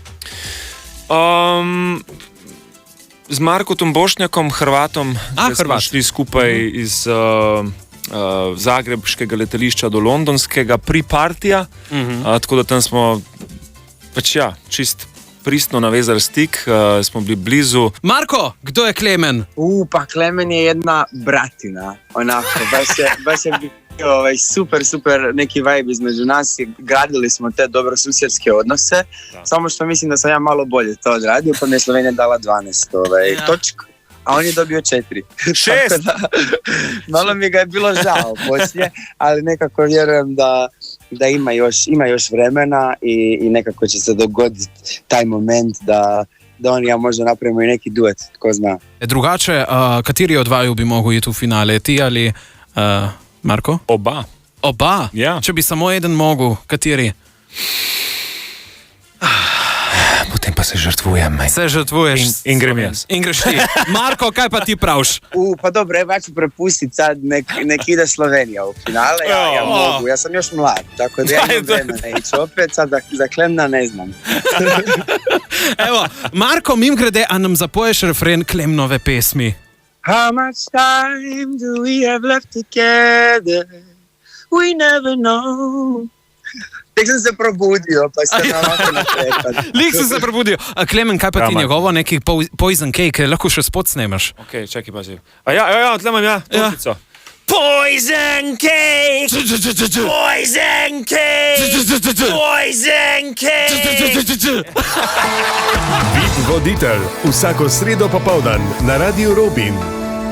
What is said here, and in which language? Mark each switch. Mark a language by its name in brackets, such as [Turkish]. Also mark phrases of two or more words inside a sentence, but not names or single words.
[Slovenian] Z Markom Bošnjakom, Hrvatom, smo Hrvat. šli skupaj iz zagrebškega letališča do londonskega pri Partija, tako da tam smo pač čist pristno navezali stik, smo bili blizu. Marko, kdo je Klemen? [Croatian] Pa Klemen je jedna bratina, onako, baš je bio super neki vibe između nas i gradili smo te dobrosusjedske odnose, samo što mislim da sam ja malo bolje to odradio, pa mi je Slovenija dala 12 točku, a on je dobio 4. 6! Malo mi ga je bilo žao poslije, ali nekako vjerujem da ima još vremena i nekako će se dogoditi taj moment da on i ja možda napravimo i neki duet, tko zna. [Slovenian] Drugače, kateri od vaju bi mogel iti v finale, ti ali Marko? Oba. Oba? Ja. Če bi samo eden mogel, kateri? Potem pa se žrtvujem. Se žrtvuješ. In grem jaz. In greš ti. Marko, kaj pa ti praviš? [Croatian] Pa dobro, evo ja ću prepustiti sad, nek ide Slovenija u finale, ja mogu, ja sam još mlad, tako da ja imam vremena ići opet, sad za Klemna ne znam. [Slovenian] Evo, Marko, mim grede, a nam zapoješ refren Klemnove pesmi? [English] How much time do we have left together? We never know. [Croatian] Tek sam se probudio, pa se na ovako naprepan. [Slovenian] Lik si se prebudio. Klemen, kaj pa ti Marko. njegovo, neki Poison Cake, lahko še spot snemaš? Ok, čakaj, pazi. Ja, tle imam točico. Poison cake! Poison cake! Poison cake! VIP voditelj, vsako sredo popoldan na Radiu Robin.